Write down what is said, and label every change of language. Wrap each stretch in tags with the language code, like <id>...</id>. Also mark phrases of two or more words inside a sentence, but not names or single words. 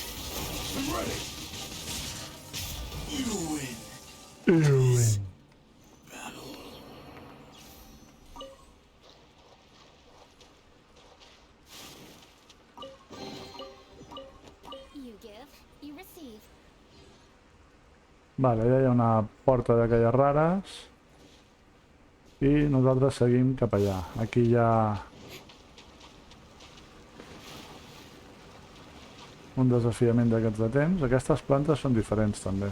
<en>I'm ready. You win. Battle. You give, you receive.</en> <ca>Vale, allà hi ha una porta d'aquelles rares. I nosaltres seguim cap allà. Aquí hi ha un desafiament d'aquests de temps. Aquestes plantes són diferents també.</ca>